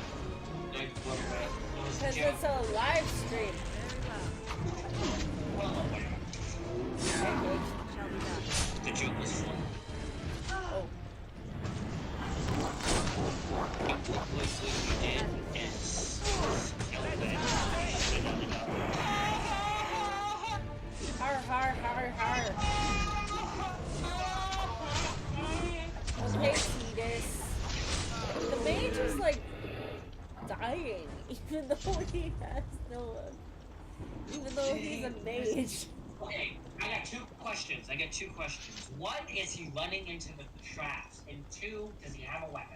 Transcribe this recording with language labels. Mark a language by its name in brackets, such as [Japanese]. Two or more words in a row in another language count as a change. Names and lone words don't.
[English] Because it's a live stream. The joke was fun. Oh. What you did is kill them. Har har har har. Okay, Cetus. The mage is like dying, even though he has no, even though he's a mage. Okay, I got two questions. One, is he running into the traps? And two, does he have a weapon?